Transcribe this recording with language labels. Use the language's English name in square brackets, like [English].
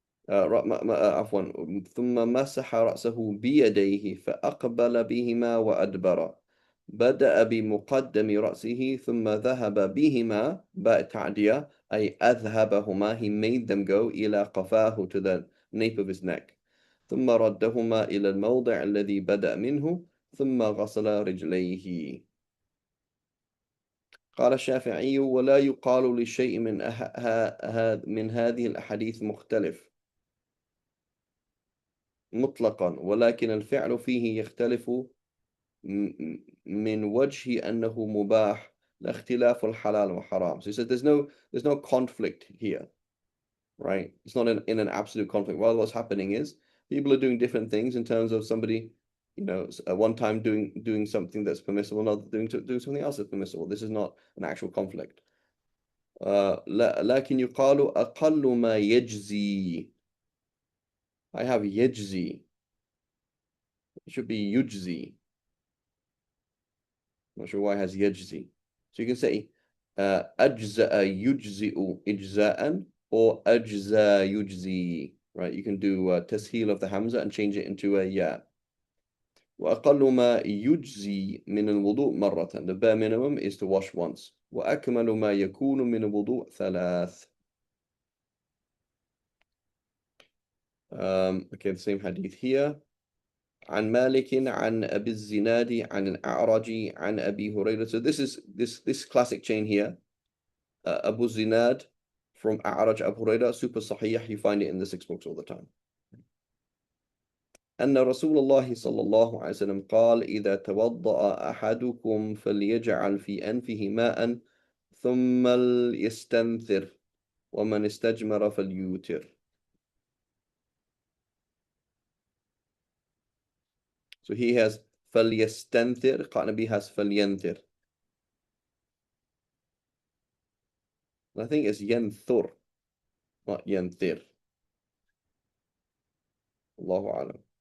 [Arabic] عفوا. ثم مسح رأسه بيديه فأقبل بهما وأدبر. بدأ بمقدم رأسه ثم ذهب بهما باء تعدية أي أذهبهما. [English] He made them go [Arabic] إلى قفاه, [English] to the nape of his neck. [Arabic] ثم ردهما إلى الموضع الذي بدأ منه ثم غسل رجليه. قال الشافعي: ولا يقال لشيء من هذه الأحاديث مختلف مطلقا، ولكن الفعل فيه يختلف من وجه أنه مباح لا اختلاف الحلال وحرام. [English] So he said there's no conflict here, right? It's not in an absolute conflict. Well, what's happening is people are doing different things in terms of somebody, at one time doing something that's permissible, another doing something else that's permissible. This is not an actual conflict. [Arabic] لكن يقال أقل ما يجزي. [English] I have يجزي. It should be يجزي. Not sure why it has يجزي. So you can say [Arabic] أجزأ يجزئ إجزاء [English] or [Arabic] أجزى يجزي. [English] Right? You can do تسهيل of the hamza and change it into a ya. [Arabic] وأقل ما يجزي من الوضوء مرة. [English] The bare minimum is to wash once. [Arabic] وأكمل ما يكون من الوضوء ثلاث. [English] Okay, the same hadith here. [Arabic] عن مالك عن أبي الزناد عن الأعرج عن أبي هريرة. [English] So this is this classic chain here. Abu Zinad from A'raj Abu Hurairah, super sahih. You find it in the 6 books all the time. [Arabic] أن رسول الله صلى الله عليه وسلم قال: إذا توضأ أحدكم فليجعل في أنفه ماء ثم ليستنثر ومن استجمر فليوتر. [English] So he has فليستنثر. Qanabi has فلينثر. I think it's ينثر, not ينثر. Allahu Alam.